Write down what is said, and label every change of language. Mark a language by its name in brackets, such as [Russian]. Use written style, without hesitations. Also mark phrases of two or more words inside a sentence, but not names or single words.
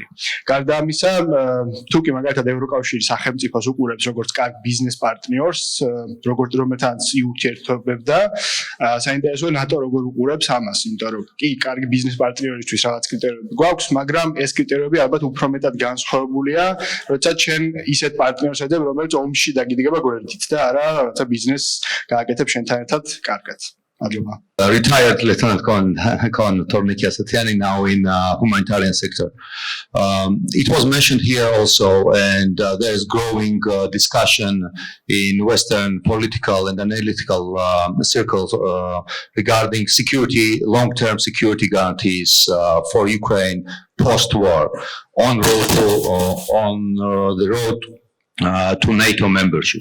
[Georgian] გარდა ამისა, თუ კი მაგალითად ევროკავშირის სახელმწიფოს უყურებს როგორც კარგ ბიზნეს პარტნიორს, როგორც რომელთანაც იურთიერთობებდა, საინტერესოა ნატო როგორ უყურებს ამას, იმიტომ რომ კი კარგი ბიზნეს პარტნიორისთვის რაღაც კრიტერიუმები გვაქვს, მაგრამ ეს კრიტერიუმები ალბათ უფრო მეტად განსხვავებულია, როცა ჩვენ ისეთ პარტნიორს ეძებ, რომელიც ომში დაგიდგება გვერდით და არა რაღაცა ბიზნესს გააკეთებს შენთან ერთად კარგად. Adjuma. [English] Retired Lieutenant Colonel Torniki Asatiani now in humanitarian sector. It was mentioned here also, and there is growing discussion in Western political and analytical circles regarding security, long-term security guarantees for Ukraine post-war on the road to NATO membership.